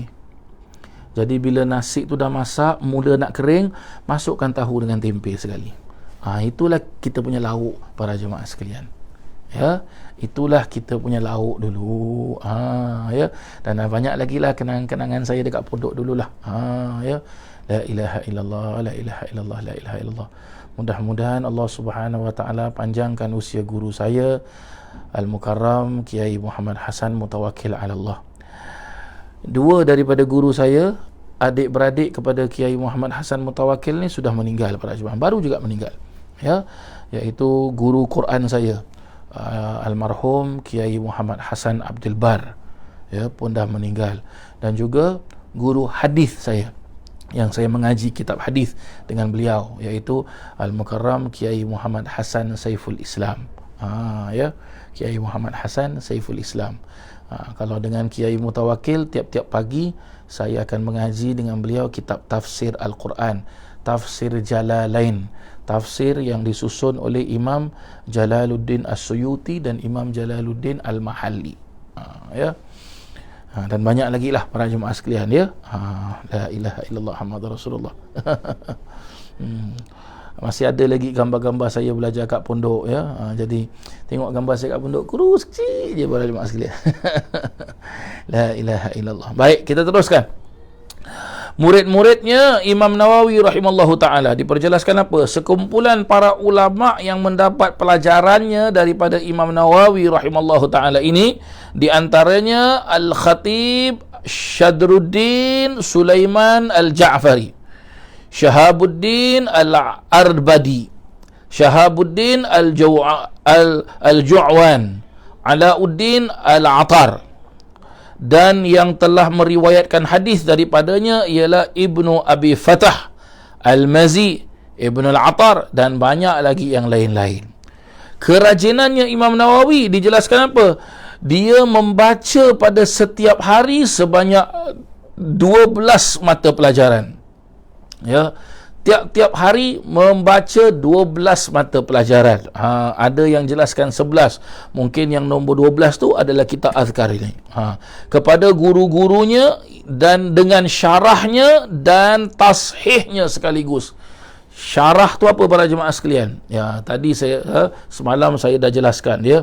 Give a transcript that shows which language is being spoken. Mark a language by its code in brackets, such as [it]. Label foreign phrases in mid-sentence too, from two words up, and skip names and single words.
[ms] Jadi bila nasi tu dah masak, mula nak kering, masukkan tahu dengan tempe sekali. Itulah kita punya lauk para jemaah sekalian, ya. Itulah kita punya lauk dulu, ya. Dan banyak lagi lah kenangan-kenangan saya dekat pondok dululah, ya. [ar] La ilaha illallah, la ilaha illallah, la ilaha illallah. [ms] Mudah-mudahan [ar] Allah Subhanahu Wa Taala [ms] panjangkan usia guru saya Al-Mukarram Kiai Muhammad Hasan Mutawakkil ala Allah. Dua daripada guru saya, adik-beradik kepada Kiai Muhammad Hasan Mutawakkil ni sudah meninggal para jemaah, baru juga meninggal, ya, iaitu guru Quran saya almarhum Kiai Muhammad Hasan Abdul Bar, ya, pun dah meninggal. Dan juga guru hadis saya yang saya mengaji kitab hadis dengan beliau, iaitu Al-Mukarram Kiai Muhammad Hasan Saiful Islam, ya, Kiai Muhammad Hasan Saiful Islam. Kalau dengan Kiai Mutawakkil, tiap-tiap pagi saya akan mengaji dengan beliau kitab tafsir Al-Quran, tafsir Jalalain, tafsir yang disusun oleh Imam Jalaluddin As-Suyuti dan Imam Jalaluddin Al-Mahalli, ya. Dan banyak lagi lah para jemaah sekalian, ya. [ar] La ilaha illallah Muhammadur Rasulullah. [ms] Masih ada lagi gambar-gambar saya belajar kat pondok, ya. Jadi tengok gambar saya kat pondok, kurus kecil je para jemaah sekalian. [ar] La ilaha illallah. [ms] Baik, kita teruskan. Murid-muridnya Imam Nawawi [ar] rahimallahu ta'ala [ms] diperjelaskan apa? Sekumpulan para ulama yang mendapat pelajarannya daripada Imam Nawawi [ar] rahimallahu ta'ala [ms] ini, di antaranya Al-Khatib Syadruddin Sulaiman Al-Ja'fari, Shahabuddin Al-Arbadi, Shahabuddin Al-Ju'wan, Alauddin Al-Atar. Dan yang telah meriwayatkan hadis daripadanya ialah Ibnu Abi Fatah Al-Mazi, Ibnu Al-Atar, dan banyak lagi yang lain-lain. Kerajinannya Imam Nawawi dijelaskan apa? Dia membaca pada setiap hari sebanyak 12 mata pelajaran, ya. Tiap-tiap hari membaca 12 mata pelajaran. Ada yang jelaskan 11. Mungkin yang nombor 12 tu adalah kitab azkar ini. Kepada guru-gurunya dan dengan syarahnya dan tashihnya sekaligus. Syarah tu apa para jemaah sekalian? Ya, tadi saya semalam saya dah jelaskan, ya.